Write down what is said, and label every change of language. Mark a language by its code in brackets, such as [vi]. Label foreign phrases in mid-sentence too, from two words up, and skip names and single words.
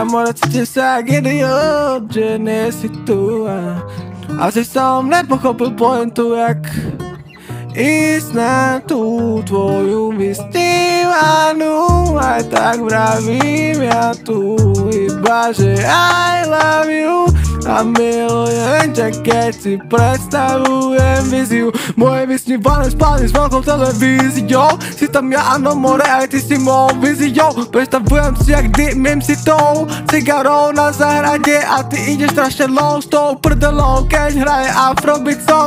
[sk] More, cítim sa jak idiot, že nie si tu. Asi som nepochopil pointu, jak ísť na tú tvoju vysnívanú. Aj tak vravím ja tu iba, že [en] I love you. [sk] A milujem ťa, keď si predstavujem víziu. Moje vysnívané spály s veľkou televíziou. Si tam ja, áno, more, aj ty si mou víziou. Predstavujem si, jak dymím si tou cigarou na zahrade a ty ideš strašne low s tou prdelou, keď hraje [en] afrobeat song.